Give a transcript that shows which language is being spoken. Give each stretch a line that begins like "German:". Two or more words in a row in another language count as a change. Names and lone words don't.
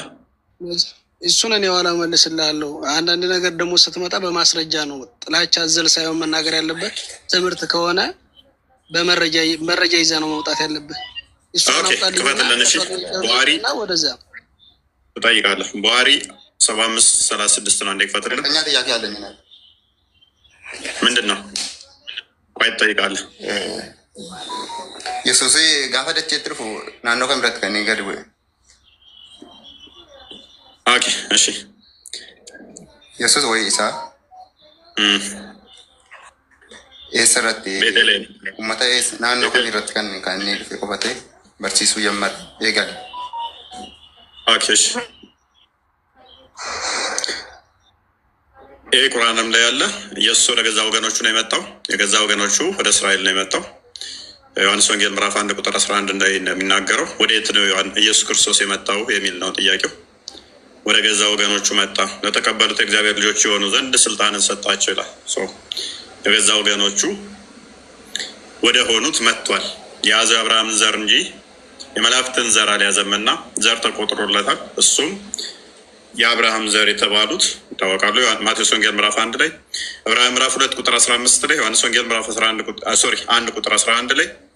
Amharic: እሱን እኔ ኋላ መልስልሃለሁ። አንዳንድ ነገር ደግሞ ስትመጣ በማስረጃ ነው። ጥላቻ አዘል ሳይሆን መናገር ያለበት ትምህርት ከሆነ በመረጃ ይዘህ ነው መውጣት ያለብህ። ክፈትልን። እሺ ቡሃሪ ወደዛ ትጠይቃለህ። ቡሃሪ 7536 ነው። እንዴ ክፈትልን። እኛ ጥያቄ አለኝ። ምንድን ነው? ቆይ ትጠይቃለህ።
Oromo: Yesus gaafa dachee dhufu naannoo kam irratti kan inni gadi bu'e?
Amharic: ኦኬ እሺ
Oromo: Yesus ወይ isaa eessarratti uummata naannoo kam irratti kan inni dhufe qofatee barsiisuu jalqabe eegale?
Amharic: ኦኬ እሺ ይሄ ቁርአንም ላይ ያለ ኢየሱስ ወደ ገዛ ወገኖቹ ነው የመጣው። የገዛ ወገኖቹ ወደ እስራኤል ነው የመጣው። ዮሐንስ ወንጌል ምዕራፍ 1 ቁጥር 11 ላይ እንደሚናገረው ወዴት ነው ኢየሱስ ክርስቶስ የመጣው የሚል ነው ጥያቄው። ወደ ገዛ ወገኖቹ መጣ፣ ለተቀበሉት እግዚአብሔር ልጆች የሆኑ ዘንድ ስልጣንን ሰጣቸው ይላል። የገዛ ወገኖቹ ወደ ሆኑት መጥቷል። የያዘው አብርሃምን ዘር እንጂ የመላእክትን ዘር አልያዘምና ዘር ተቆጥሮለታል። እሱም የአብርሃም ዘር የተባሉት ይታወቃሉ። ማቴዎስ ወንጌል ምዕራፍ 1 ላይ፣ ዕብራውያን ምዕራፍ 2 ቁጥር 15 ላይ፣ ዮሐንስ ወንጌል ምዕራፍ 1 ቁጥር 11 ላይ